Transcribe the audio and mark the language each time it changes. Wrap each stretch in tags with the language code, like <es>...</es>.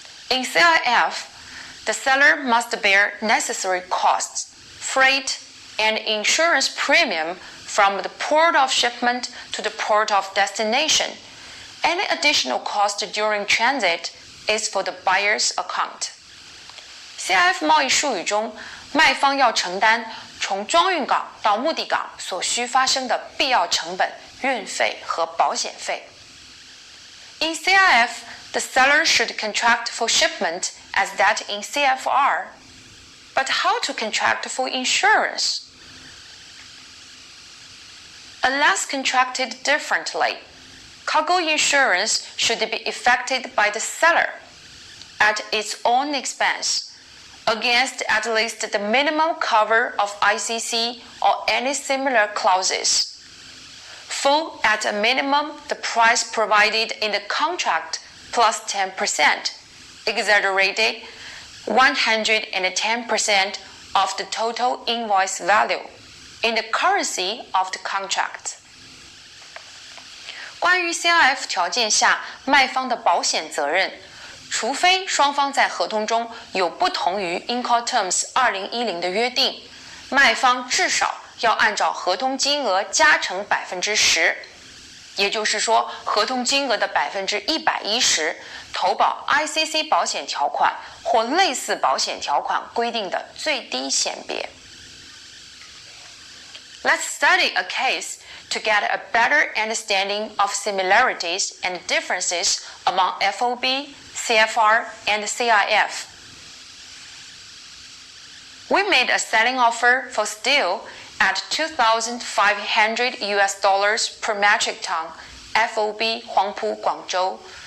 <en>In CIF, the seller must bear necessary costs, freight, and insurance premium from the port of shipment to the port of destination. Any additional cost during transit is for the buyer's account.</en> <zh>CIF 贸易术语中，卖方要承担从装运港到目的港所需发生的必要成本、运费和保险费。</zh> <en>In CIF, the seller should contract for shipment as that in CFR. But how to contract for insurance? Unless contracted differently, cargo insurance should be effected by the seller at its own expense, against at least the minimum cover of ICC or any similar clauses. Full at a minimum the price provided in the contract plus 10%, exaggerated 110% of the total invoice value in the currency of the contract.</en> <zh>关于 CIF 条件下卖方的保险责任，除非双方在合同中有不同于 Incoterms 2010的约定，卖方至少要按照合同金额加成10%，也就是说，合同金额的110%投保 ICC 保险条款或类似保险条款规定的最低险别。</zh> <en>Let's study a case to get a better understanding of similarities and differences among FOB, CFR, and CIF. We made a selling offer for steel at $2,500 per metric ton, FOB Huangpu, Guangzhou.</en>